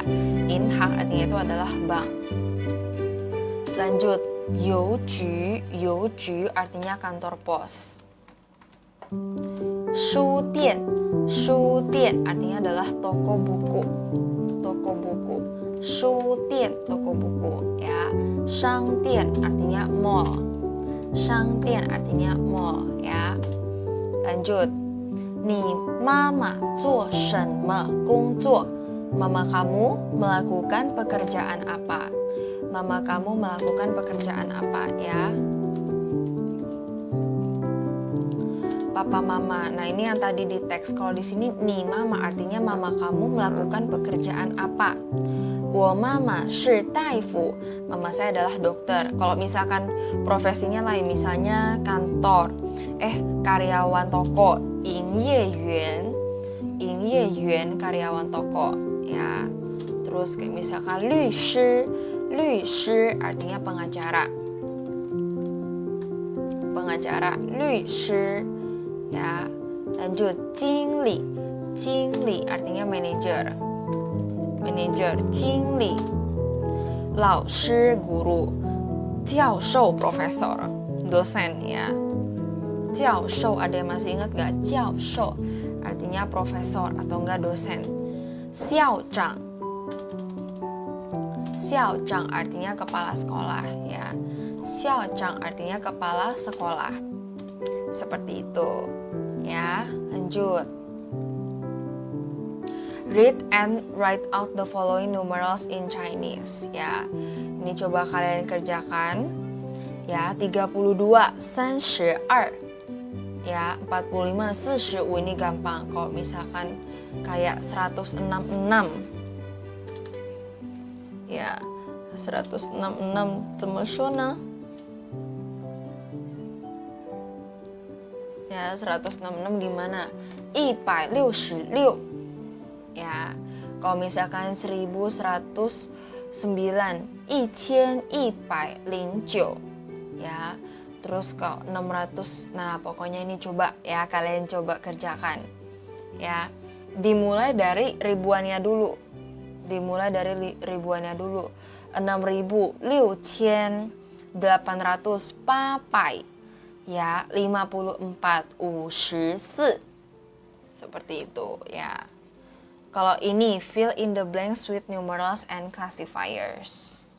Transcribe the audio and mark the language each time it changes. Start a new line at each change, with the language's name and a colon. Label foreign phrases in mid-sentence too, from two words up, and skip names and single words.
Chinese: 银行
Indonesian: artinya itu adalah bank. Lanjut. 邮局 artinya kantor pos. 书店 artinya adalah toko buku.
Chinese: 书店
Indonesian: toko buku ya.
Chinese: 商店
Indonesian: artinya mall.
Chinese: 商店
Indonesian: artinya mall ya. Lanjut.
Chinese: 你妈妈做什么工作?
Indonesian: Mama kamu melakukan pekerjaan apa? Mama kamu melakukan pekerjaan apa ya? Papa mama. Nah, ini yang tadi di teks. Kalau di sini ni mama artinya mama kamu melakukan pekerjaan apa?
Chinese: 我妈妈是大夫.
Indonesian: Mama saya adalah dokter. Kalau misalkan profesinya lain, misalnya kantor, karyawan toko,
Chinese: 营业员营业员
Indonesian: karyawan toko ya. Terus kayak misalkan
Chinese: 律师
Indonesian: artinya pengacara. Pengacara
Chinese: 律师
Indonesian: ya. Lanjut
Chinese: 经理
Indonesian: artinya manager. Manager
Chinese: 经理 老师
Indonesian: guru,
Chinese: 教授
Indonesian: profesor, dosen ya.
Chinese: 教授,
Indonesian: ada yang masih ingat gak?
Chinese: 教授
Indonesian: artinya profesor atau enggak dosen.
Chinese: 校长
Indonesian: artinya kepala sekolah ya.
Chinese: 校长
Indonesian: artinya kepala sekolah. Seperti itu ya. Lanjut.
English: Read and write out the following numerals in Chinese
Indonesian: ya. Ini coba kalian kerjakan ya. 32 32 ya. 45 45 ini gampang. Kalau misalkan kayak 166 ya, 166
Chinese: 怎么说呢?
Indonesian: Ya, 166 gimana? 166 ya. Kalau misalkan 1109 1109 ya. Terus kalau 600, nah pokoknya ini coba ya, kalian coba kerjakan ya. Dimulai dari ribuannya dulu. 6.6800 ya, 54 54 seperti itu ya. Kalau ini
English: fill in the blanks with numerals and classifiers.